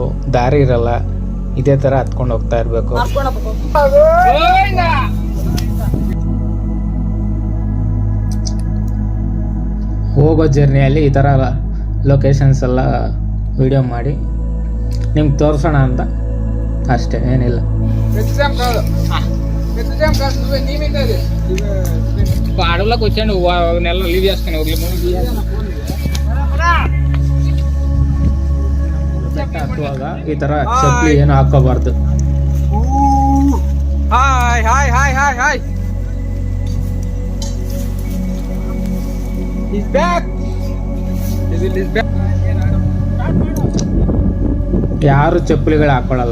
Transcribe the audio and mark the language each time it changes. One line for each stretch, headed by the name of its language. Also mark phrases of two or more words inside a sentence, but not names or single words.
Kannada: ದಾರಿ ಇರಲ್ಲ, ಇದೇ ಥರ ಹತ್ಕೊಂಡು ಹೋಗ್ತಾ ಇರಬೇಕು. ಹೋಗೋ ಜರ್ನಿಯಲ್ಲಿ ಈ ಥರ ಲೊಕೇಶನ್ಸ್ ಎಲ್ಲ ವಿಡಿಯೋ ಮಾಡಿ ನಿಮ್ಗೆ ತೋರಿಸೋಣ ಅಂತ ಅಷ್ಟೇ, ಏನಿಲ್ಲ.
Telugu: అడవులో కూర్చోండి, నెల లీవ్ చేసుకుని
Kannada: ಹತ್ತುವಾಗ ಈ ತರ ಚಪ್ಪಲಿ ಏನು ಹಾಕೋಬಾರ್ದು.
English: hi hi hi hi hi He's back. He's back.
Kannada: ಯಾರು ಚಪ್ಪಲಿಗಳು ಹಾಕೊಳ್ಳಲ್ಲ.